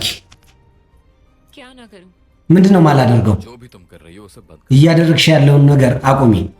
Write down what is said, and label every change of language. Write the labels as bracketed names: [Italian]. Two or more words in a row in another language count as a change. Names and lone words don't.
[Hindi] क्या ना करूं? [Amharic] ምንድን ነው ማላደርገው? [Hindi] जो भी तुम कर रही हो उसे बंद [Amharic] እያደረግሽ ያለውን ነገር አቁሚ።